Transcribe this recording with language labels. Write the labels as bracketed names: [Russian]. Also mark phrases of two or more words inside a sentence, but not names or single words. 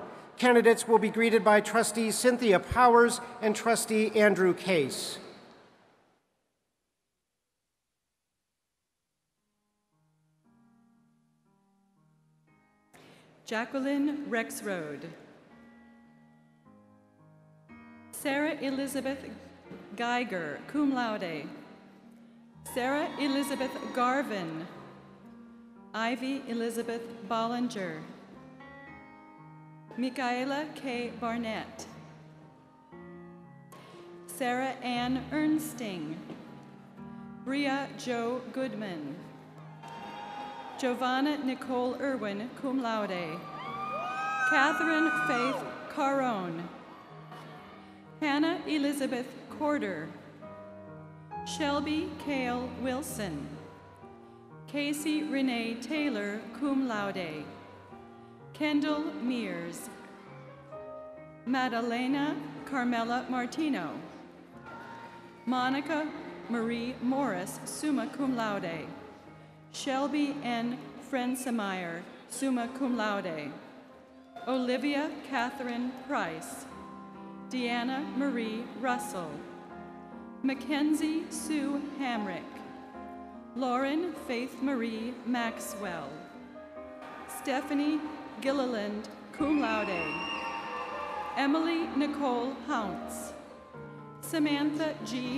[English] Candidates will be greeted by Trustee Cynthia Powers and Trustee Andrew Case. Jacqueline Rexroad. Sarah Elizabeth Geiger, [Latin] cum laude. [English] Sarah Elizabeth Garvin. Ivy Elizabeth Bollinger. Michaela K. Barnett. Sarah Ann Ernsting. Bria Jo Goodman. Giovanna Nicole Irwin, [Latin] cum laude. [English] Catherine Faith Caron, Hannah Elizabeth Corder, Shelby Cale Wilson, Casey Renee Taylor, [Latin] cum laude, [English] Kendall Mears, Madalena Carmela Martino, Monica Marie Morris, [Latin] summa cum laude, [English] Shelby N. [Latin] Frensemeyer, summa cum laude, [English] Olivia Catherine Price, Deanna Marie Russell, Mackenzie Sue Hamrick, Lauren Faith Marie Maxwell, Stephanie Gilliland, [Latin] cum laude, [English] Emily Nicole Hounts, Samantha G.